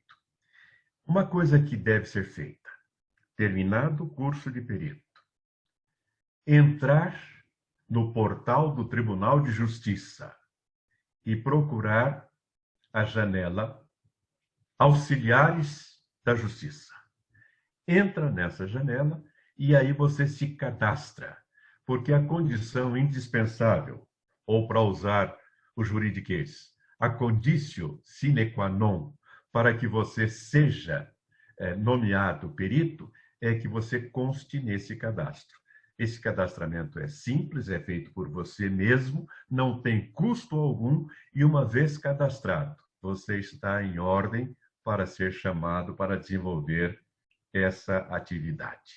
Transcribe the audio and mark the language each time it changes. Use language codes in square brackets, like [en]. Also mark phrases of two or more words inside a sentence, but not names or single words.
[pt] Uma coisa que deve ser feita, terminado o curso de perito, entrar no portal do Tribunal de Justiça e procurar a janela Auxiliares da Justiça. Entra nessa janela e aí você se cadastra, porque a condição indispensável, ou para usar o juridiquês, a [la] conditio sine qua non, [pt] para que você seja nomeado perito, é que você conste nesse cadastro. Esse cadastramento é simples, é feito por você mesmo, não tem custo algum e, uma vez cadastrado, você está em ordem para ser chamado para desenvolver essa atividade.